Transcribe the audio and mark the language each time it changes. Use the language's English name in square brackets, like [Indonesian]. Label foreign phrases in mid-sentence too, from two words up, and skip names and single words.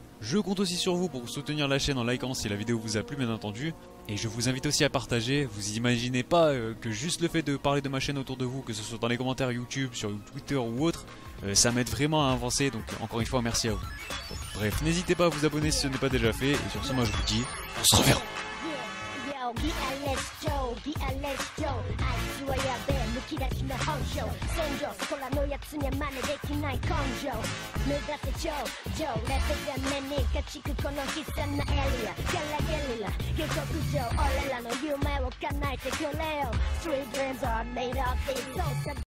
[French] Je compte aussi sur vous pour soutenir la chaîne en likant si la vidéo vous a plu bien entendu. Et je vous invite aussi à partager, vous imaginez pas que juste le fait de parler de ma chaîne autour de vous, que ce soit dans les commentaires YouTube, sur Twitter ou autre, ça m'aide vraiment à avancer, donc encore une fois merci à vous. Bref, n'hésitez pas à vous abonner si ce n'est pas déjà fait, et sur ce moi je vous dis, on se reverra. [Japanese] 気荒れ性あいつはやべえむき出しな本性戦場そこらのやつには真似できない根性目指せ頂上レベルが目に勝ちくこの悲惨なエリアゲラゲリラ下克上俺らの夢を叶えてくれよ [English] Street dreams are made of these souls